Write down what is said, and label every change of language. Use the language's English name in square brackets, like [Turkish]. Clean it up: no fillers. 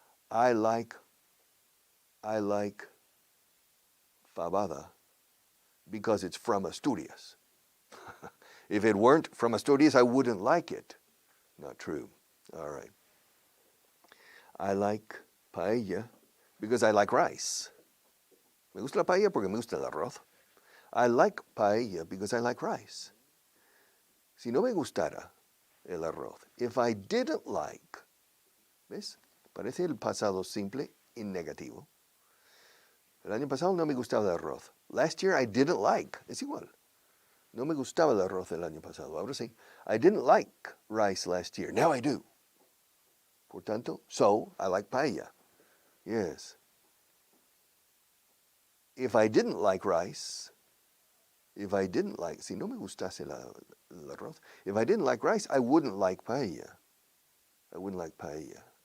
[English] I like Fabada because it's from Asturias. If it weren't from Asturias, I wouldn't like it. Not true. All right. I like paella because I like rice. [Spanish] Me gusta la paella porque me gusta el arroz. [English] I like paella because I like rice. [Spanish] Si no me gustara el arroz, [English] if I didn't like, [Spanish] ¿ves? Parece el pasado simple en negativo. El año pasado no me gustaba el arroz. [English] Last year I didn't like. [Spanish] Es igual. No me gustaba el arroz el año pasado. Ahora sí. [English] I didn't like rice last year. Now I do. [Spanish] Por tanto, [English] so I like paella. Yes. If I didn't like rice, [Spanish] si no me gustase el arroz, [English] if I didn't like rice, I wouldn't like paella. I wouldn't like paella.